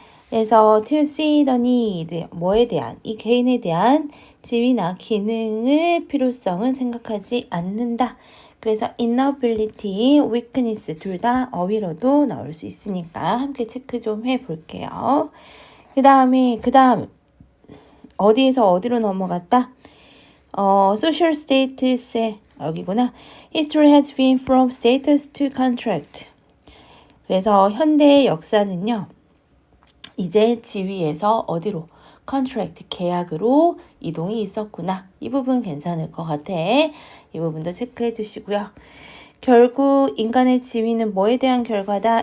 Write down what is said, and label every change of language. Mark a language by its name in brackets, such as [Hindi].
[Korean] 그래서 [English] to see the need, [Korean] 뭐에 대한, 이 개인에 대한 지위나 기능의 필요성은 생각하지 않는다. 그래서 inability, weakness 둘 다 어휘로도 나올 수 있으니까 함께 체크 좀 해볼게요. 그 다음 어디에서 어디로 넘어갔다? [English] social status [Korean] 에 여기구나. [English] History has been from status to contract. [Korean] 그래서 현대의 역사는요. 이제 지위에서 어디로? contract, 계약으로 이동이 있었구나. 이 부분 괜찮을 것 같아. 이 부분도 체크해 주시고요. 결국 인간의 지위는 뭐에 대한 결과다?